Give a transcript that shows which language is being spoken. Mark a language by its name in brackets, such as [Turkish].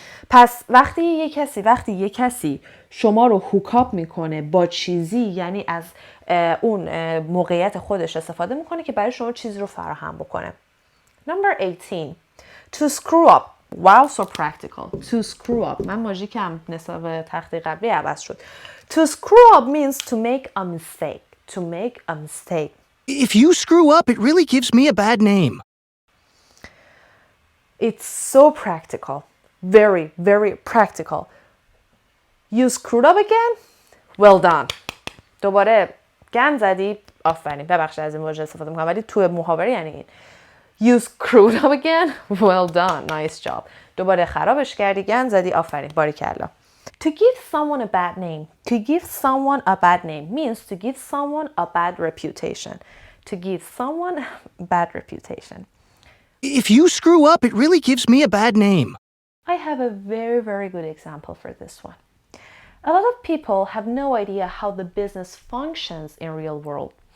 [Persian] پس وقتی یک کسی شما رو هوکاپ میکنه با چیزی، یعنی از اون موقعیت خودش استفاده میکنه که برای شما چیزی رو فراهم بکنه. [English] Number 18. To screw up. Wow, so practical. To screw up. [Persian] من ماژیکم نسبت به تخته قبلی عوض شد. [English] To screw up means to make a mistake. To make a mistake. If you screw up, it really gives me a bad name. It's so practical. Very, very practical. You screwed up again? Well done. [Persian] دوباره گند زدی؟ آفرین. ببخشید از این واژه استفاده میکنم ولی تو محاوره یعنی این. [English] You screwed up again? Well done. Nice job. [Persian] دوباره خرابش کردی، گند زدی، آفرین، باریکلا. [English] To give someone a bad name. To give someone a bad name means to give someone a bad reputation. To give someone a bad reputation. If you screw up, it really gives me a bad name. I have a very, very good example for this one. A lot of people have no idea how the business functions in real world.